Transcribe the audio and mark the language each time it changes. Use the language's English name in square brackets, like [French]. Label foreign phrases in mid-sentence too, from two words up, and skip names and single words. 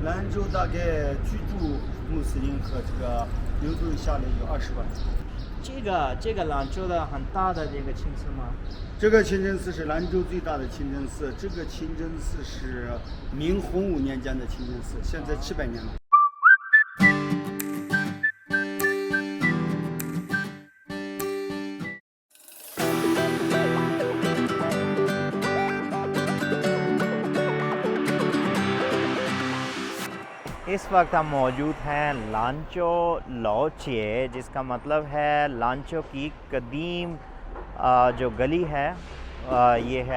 [Chinese] 兰州大概居住穆斯林和这个流动下来有20万。这个兰州的很大的这个清真吗？这个清真寺是兰州最大的清真寺，这个清真寺是明洪武年间的清真寺，现在700年了。 [Urdu] اس وقت ہم موجود ہیں لانچو لوچے، جس کا مطلب ہے لانچو کی قدیم جو گلی ہے یہ ہے.